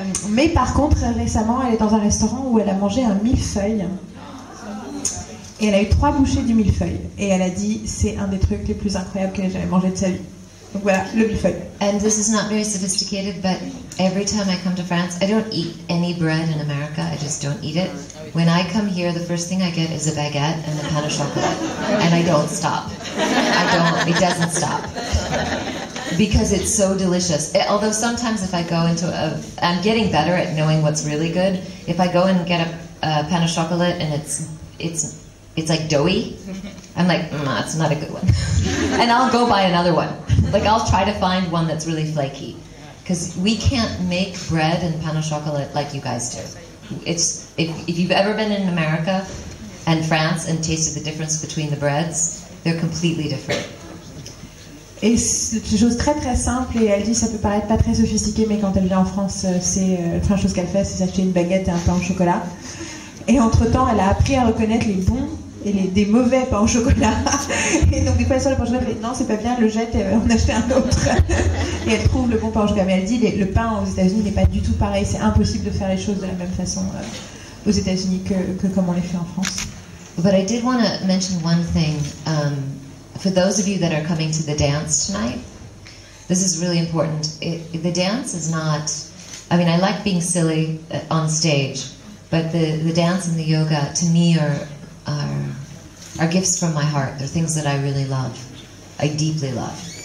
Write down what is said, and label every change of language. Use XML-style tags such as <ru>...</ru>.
<fr>Mais par contre récemment elle est dans un restaurant où elle a mangé un millefeuille et elle a eu 3 bouchées du millefeuille et elle a dit c'est un des trucs les plus incroyables qu'elle ait jamais mangé de sa vie. Donc voilà, le millefeuille.</fr> <en>And this is not very sophisticated, but every time I come to France, I don't eat any bread in America. I just don't eat it. When I come here, the first thing I get is a baguette and a pain au chocolat. And I don't stop. It doesn't stop. Because it's so delicious. Although sometimes if I go I'm getting better at knowing what's really good. If I go and get a pain au chocolat and it's like doughy, I'm like, it's not a good one. And I'll go buy another one. Like I'll try to find one that's really flaky. Because we can't make bread and pain au chocolat like you guys do. If you've ever been in America and France and tasted the difference between the breads, they're completely different.</en> <fr>Et c'est une chose très très simple, et elle dit ça peut paraître pas très sophistiqué, mais quand elle vient en France, la première chose qu'elle fait, c'est s'acheter une baguette et un pain au chocolat. Et entre-temps, elle a appris à reconnaître les bons et des mauvais pains au chocolat. Et donc des fois elle sort le pain au chocolat, elle fait non c'est pas bien, elle le jette et on achète un autre. Et elle trouve le bon pain au chocolat. Mais elle dit le pain aux États-Unis n'est pas du tout pareil, c'est impossible de faire les choses de la même façon aux États-Unis que comme on les fait en France.</fr> <en>But I did want to mention one thing. For those of you that are coming to the dance tonight, this is really important. The dance is not, I mean, I like being silly on stage, but the dance and the yoga to me are gifts from my heart. They're things that I really love. I deeply love.</en>